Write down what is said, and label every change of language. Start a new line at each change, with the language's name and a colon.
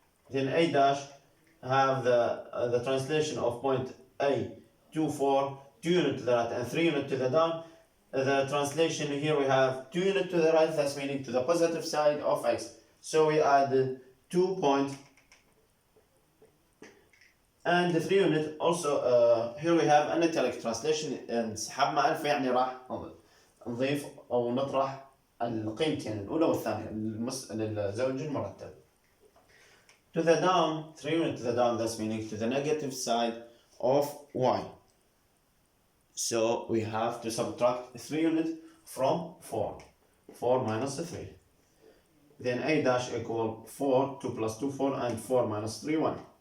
English: Then A dash have the translation of point A 2, 4, 2 units to the right and 3 units to the down. The translation here we have 2 units to the right, that's meaning to the positive side of X. So we added 2 points. And the 3 unit also here we have an italic translation.
Arabic: انسحاب مع ألف يعني راح نضيف أو نطرح القيمتين الأولى والثانية للزوج المرتب.
English: To the down, 3 unit to the down, that's meaning to the negative side of Y. So we have to subtract 3 units from 4. 4 minus 3. Then A dash equal 4, 2 plus 2, 4, and 4 minus 3, 1.